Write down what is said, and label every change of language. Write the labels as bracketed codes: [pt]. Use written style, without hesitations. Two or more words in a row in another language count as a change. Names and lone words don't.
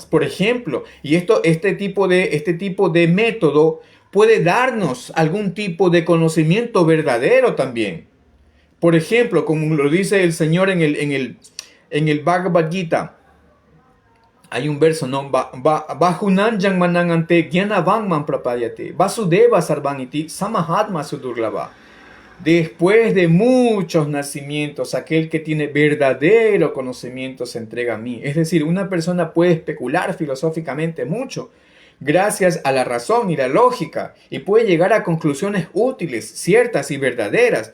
[es] Por ejemplo, y este tipo de método puede darnos algún tipo de conocimiento verdadero también. Por ejemplo, como lo dice el Señor en el Bhagavad Gita, hay un verso, ¿no? [sa] बहूनां जन्मनाम् अन्ते ज्ञानवान्मां प्रपद्यते वासुदेवः सर्वमिति समहात्मा सुदुर्लभः. [es] Después de muchos nacimientos, aquel que tiene verdadero conocimiento se entrega a mí. Es decir, una persona puede especular filosóficamente mucho gracias a la razón y la lógica y puede llegar a conclusiones útiles, ciertas y verdaderas.